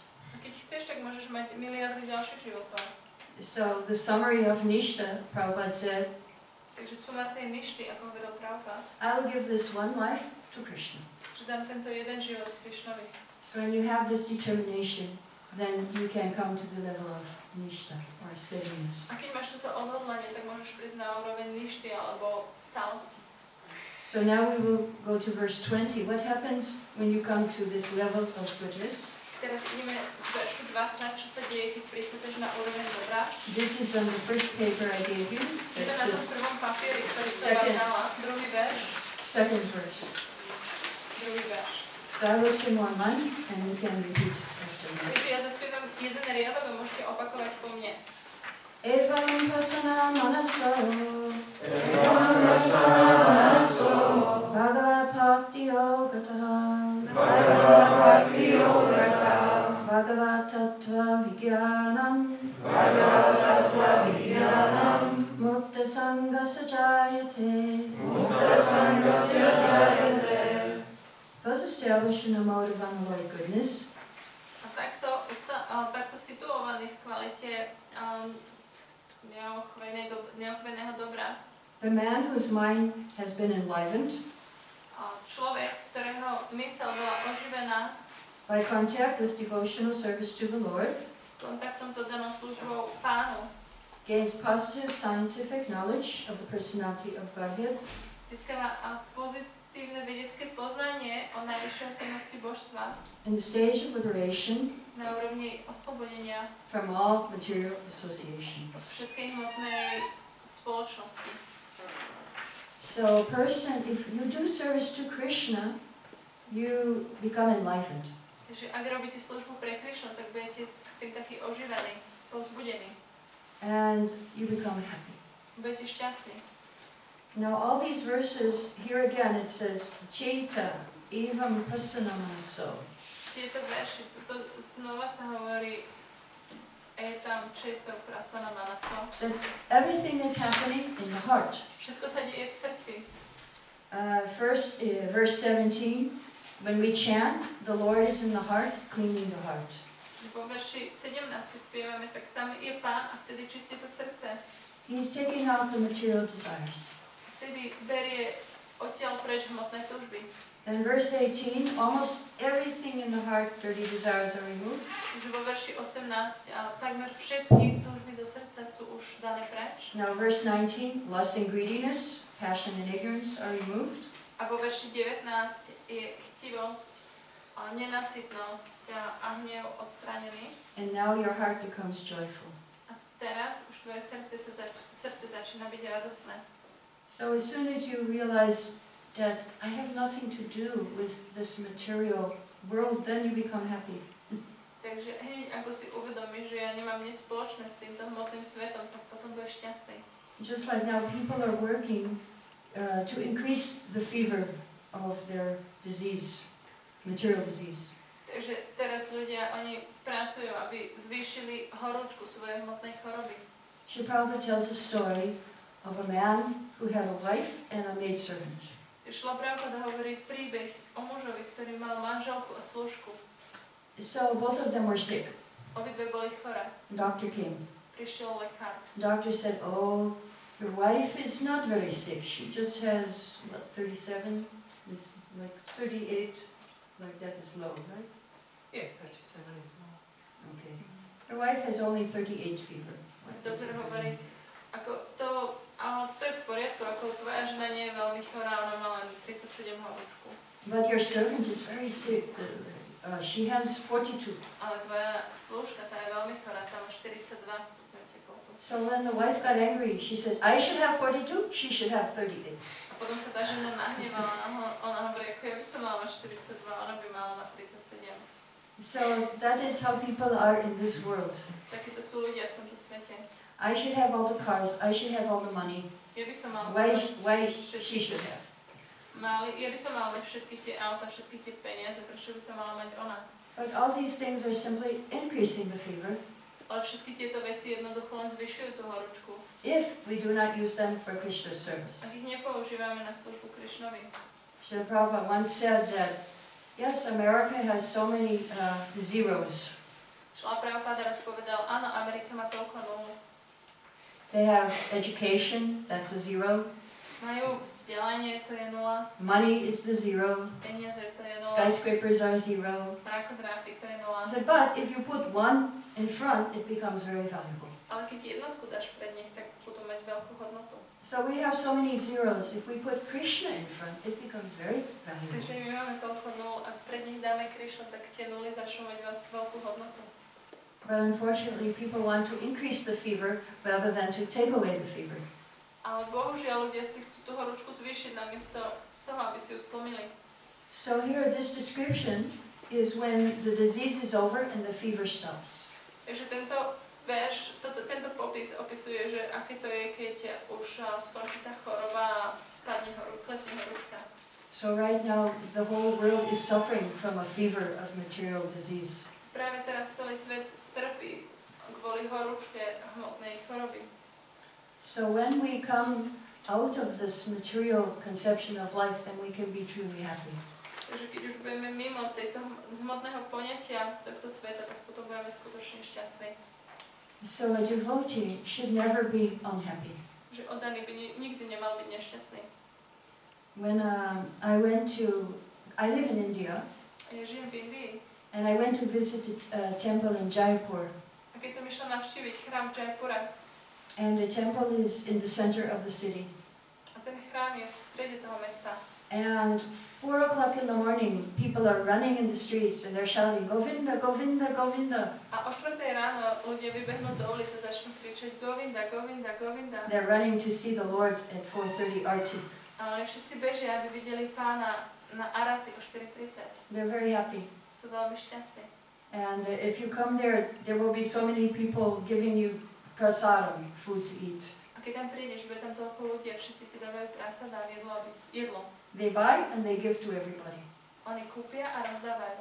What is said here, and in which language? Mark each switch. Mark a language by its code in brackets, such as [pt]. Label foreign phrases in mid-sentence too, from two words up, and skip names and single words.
[sk] A keď chceš, tak môžeš mať miliardy ďalších životov. [en] So the summary of Nishta, Prabhupada said, [sk] Takže sumár tej ništy, ako hovoril Prabhupada, [en] I will give this one life to Krishna. [sk] že dám tento jeden život Krišnovi. [en] So when you have this determination, then you can come to the level of Nishta or steadiness. [sk] A keď máš toto odhodlanie, tak môžeš prísť na úroveň ništy alebo stálosti. [en] So now we will go to verse 20. What happens when you come to this level of goodness? [sk] Teraz ideme k veršu 20, čo sa deje, keď prichádzaš na úroveň dobra. [en] This is on the first paper I gave you. [sk] Je to na tom prvom papieri, ktorý som vám [en] Second. [sk] dala. Druhý verš. [en] Second verse. [sk] Druhý verš. [en] So I will sing one line and you can repeat after me. [sk] Takže ja zaspievam jeden riadok a môžete opakovať po mne. [sa] Evam pasana manaso Bhagavad Bhakti Yogataha Bhagavad Tattva Vigyanam Mukta Sangha Sajayate [en] Thus established in a mode of unalloyed goodness. [sk] A takto situovaný v kvalite neochveného dobra. [en] The man whose mind has been enlivened [sk] Človek, ktorého myseľ bola oživená [en] by contact with devotional service to the Lord, [sk] kontaktom s oddanou službou Pánu, [en] gains positive scientific knowledge of the personality of Godhead, [sk] získava pozitívne vedecké poznanie o najvyššej osobnosti božstva [en] in the stage of liberation [sk] na úrovni oslobodenia [en] from all material association. [sk] od všetkej hmotnej spoločnosti. [en] So, person, if you do service to Krishna, you become enlivened. [sk] Takže ak robíte službu pre Krišnu, tak budete tým taký oživený, povzbudený. [en] And you become happy. [sk] Budete šťastní. [en] Now, all these verses, here again it says, [sa] Cheta, evam prasanamanaso. [sk] Tieto verši, toto znova sa hovorí [sa] etam četo prasana manaso. [en] That everything is happening in the heart. [sk] Všetko sa deje v srdci. [en] First, verse 17, when we chant, the Lord is in the heart, cleaning the heart. [sk] Vo verši 17, keď spievame, tak tam je Pán a vtedy čistí to srdce. [en] He's taking out the material desires. [sk] Vtedy berie odtiaľ preč hmotné túžby. [en] In verse 18, almost everything in the heart, dirty desires are removed. [sk] Takže vo verši 18 takmer všetky túžby zo srdca sú už dané preč. [en] Now verse 19, lust and greediness, passion and ignorance are removed. [sk] A vo verši 19 je chtivosť, nenasytnosť a hnev odstranený. [en] And now your heart becomes joyful. [sk] A teraz už tvoje srdce začína byť radosné. [en] So as soon as you realize that I have nothing to do with this material world, then you become happy. [sk] Takže hneď ako si uvedomíš, že ja nemám nič spoločné s týmto hmotným svetom, tak potom budeš šťastný. [en] Just like now people are working to increase the fever of their disease, material disease. [sk] Takže teraz ľudia, oni pracujú, aby zvýšili horúčku svojej hmotnej choroby. [en] She probably tells a story of a man who had a wife and a maidservant. [sk] Šla pravda hovorí príbeh o mužovi, ktorý mal manželku a služku. [en] So both of them were sick. [sk] Obidve boli choré. [en] Doctor came. [sk] Prišiel lekár. [en] Doctor said, "Oh, your wife is not very sick. She just has what, 37, is like 38, like that is low, right? Yeah, 37 is low. Okay. Your wife has only 38 fever." [sk] Doktor hovorí, ako to je v poriadku, ako tvoja žena nie je veľmi chorá, ona má len 37 horúčku. [en] But your servant is very sick. She has 42. [sk] Ale tvoja služka, tá je veľmi chorá, tá má 42 stupňov teplotu. [en] So when the wife got angry, she said, "I should have 42, she should have 38. [sk] A potom sa tá žena nahnevala a ona hovorí, ako ja by som mala mať 42, ona by mala mať 37. [en] So that is how people are in this world. [sk] Takíto sú ľudia v tomto svete. [en] I should have all the cars, I should have all the money. [sk] Ja by som mala [en] Why she should have? [sk] ja by som mala mať všetky tie auta, všetky tie peniaze, prečo by to mala mať ona? [en] But all these things are simply increasing the fever [sk] Ale všetky tieto veci jednoducho len zvyšujú tú horúčku. [en] if we do not use them for Krishna service. [sk] Ak ich nepoužívame na službu Krišnovi. [en] Srila Prabhupada once said that, yes, America has so many zeros. [sk] Šla Prabhupada raz povedal, áno, Amerika má toľko nul. [en] They have education, that's a zero. [sk] Majú vzdelanie, to je nula. [en] Money is the zero. [sk] Peniaze, to je nula. [en] Skyscrapers are zero. [sk] Mrakodrapy, to je nula. [en] So, but if you put one in front, it becomes very valuable. [sk] Ale keď jednotku dáš pred nich, tak budú mať veľkú hodnotu. [en] So we have so many zeros. If we put Krishna in front, it becomes very valuable. [sk] Takže my máme toľko nul, ak pred nich dáme Krišnu, tak tie nuly začnú mať veľkú hodnotu. [en] But unfortunately, people want to increase the fever rather than to take away the fever. [sk] Ale bohužiaľ ľudia si chcú tú horúčku zvýšiť namiesto toho, aby si ju stlmili. [en] So here, this description is when the disease is over and the fever stops. [sk] Takže tento popis opisuje, že aké to je, keď už skončí tá choroba a klesne horúčka. [en] So right now, the whole world is suffering from a fever of material disease. [sk] Práve teraz celý svet trpí kvôli horúčke hmotnej choroby. [en] So when we come out of this material conception of life, then we can be truly happy. [sk] Takže keď už budeme mimo tejto hmotného poňatia tohto sveta, tak potom budeme skutočne šťastní. [en] So a devotee should never be unhappy. [sk] Že oddaný by nikdy nemal byť nešťastný. [en] When I live in India, [sk] Ja žijem v Indii. [en] and I went to visit a temple in Jaipur. [sk] A keď som išla navštíviť chrám Jaipura, [en] And the temple is in the center of the city. [sk] a ten chrám je v strede toho mesta. [en] And 4 o'clock in the morning, people are running in the streets and they're shouting, Govinda, Govinda, Govinda. [sk] A o 4 ráno ľudia vybehnú do ulice a začnú kričať Govinda, Govinda, Govinda. [en] They're running to see the Lord at 4:30 arti. [sk] A oni všetci bežia, aby videli pána na Arati o 4:30. [en] They're very happy. [sk] Sú veľmi šťastní. [en] And if you come there, there will be so many people giving you prasadam, food to eat. [sk] A keď tam prídeš, bude tam toľko ľudí a všetci ti dávajú prasada a jedlo, aby jedlo. [en] They buy and they give to everybody. [sk] Oni kúpia a rozdávajú.